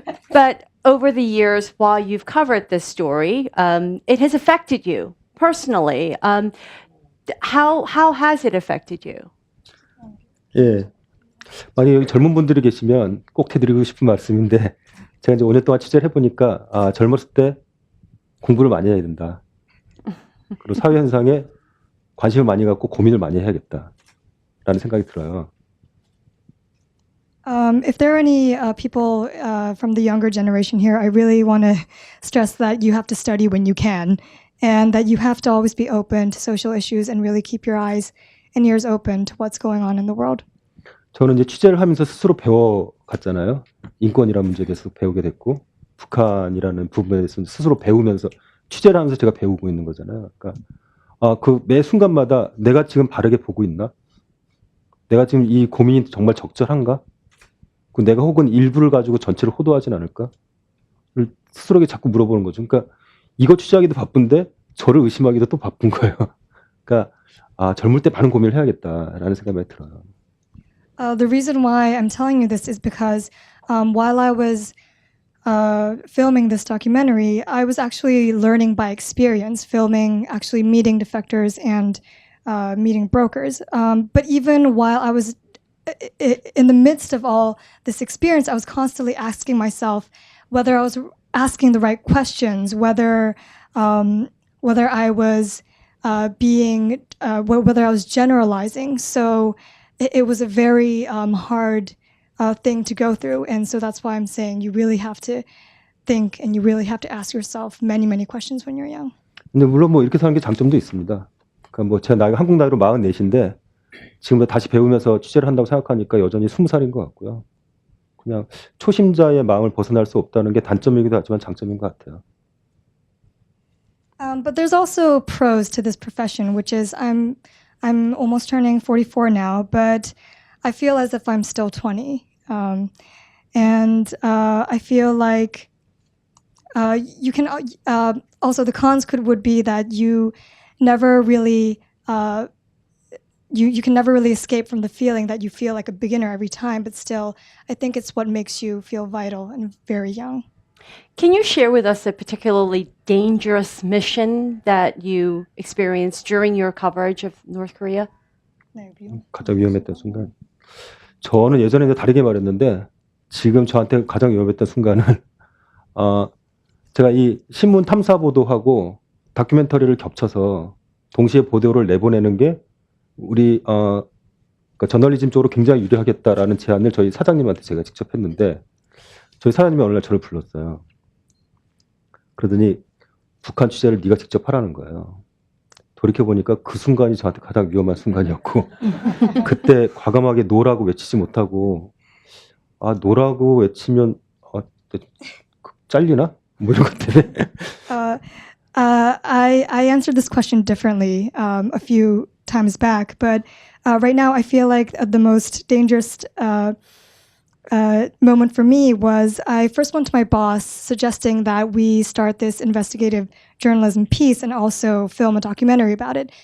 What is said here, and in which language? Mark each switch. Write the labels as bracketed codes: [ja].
[en] But over the years, while you've covered this story, it has affected you personally. How has it affected you? [ko] 예. 만약 여기 젊은 분들이 계시면 꼭 해드리고 싶은 말씀인데, 제가 이제 5년 동안 취재를 해보니까, 젊었을 때 공부를 많이 해야 된다. 그리고 사회 현상에 관심을 많이 갖고 고민을 많이 해야겠다라는 생각이 들어요. [en] If there are any people from the younger generation here, I really want to stress that you have to study when you can, and that you have to always be open to social issues and really keep your eyes and ears open to what's going on in the world. [ko] 저는 이제 취재를 하면서 스스로 배워갔잖아요. 인권이라는 문제에 대해서 배우게 됐고, 북한이라는 부분에 대해서 스스로 배우면서 취재를 하면서 제가 배우고 있는 거잖아요. 그러니까 그 매 순간마다 내가 지금 바르게 보고 있나? 내가 지금 이 고민이 정말 적절한가? 그 내가 혹은 일부를 가지고 전체를 호도하진 않을까? 를 스스로에게 자꾸 물어보는 거죠. 그러니까 이거 취재하기도 바쁜데 저를 의심하기도 또 바쁜 거예요. 그러니까 젊을 때 많은 고민을 해야겠다라는 생각이 많이 들어요. [en] The reason why I'm telling you this is because while I was filming this documentary, I was actually learning by experience, filming, actually meeting defectors and meeting brokers. But even while I was in the midst of all this experience, I was constantly asking myself whether I was asking the right questions, whether I was whether I was generalizing. So it was a very hard thing to go through, and so that's why I'm saying you really have to think and you really have to ask yourself many, many questions when you're young. [ko] 근데 물론 뭐 이렇게 사는 게 장점도 있습니다. 그러니까 뭐 제 나이가 한국 나이로 44인데 지금도 다시 배우면서 취재를 한다고 생각하니까 여전히 20살인 것 같고요. 그냥 초심자의 마음을 벗어날 수 없다는 게 단점이기도 하지만 장점인 것 같아요. [en] But there's also pros to this profession, which is I'm almost turning 44 now, but I feel as if I'm still 20. And I feel like you can also the cons would be that you never really you can never really escape from the feeling that you feel like a beginner every time, but still, I think it's what makes you feel vital and very young. Can you share with us a particularly dangerous mission that you experienced during your coverage of North Korea? [ko] 가장 위험했던 순간. 저는 예전에 이제 다르게 말했는데 지금 저한테 가장 위험했던 순간은 제가 이 신문 탐사 보도하고 다큐멘터리를 겹쳐서 동시에 보도를 내보내는 게 우리 그러니까 저널리즘 쪽으로 굉장히 유리하겠다라는 제안을 저희 사장님한테 제가 직접 했는데 저희 사장님이 어느 날 저를 불렀어요. 그러더니 북한 취재를 네가 직접 하라는 거예요. 돌이켜보니까 그 순간이 저한테 가장 위험한 순간이었고 그때 과감하게 노라고 외치지 못하고 노라고 외치면 잘리나? 뭐 이런 것 때문에 [en] I answered this question differently a few times back, but right now I feel like the most dangerous moment for me was I first went to my boss suggesting that we start this investigative journalism piece and also film a documentary about it.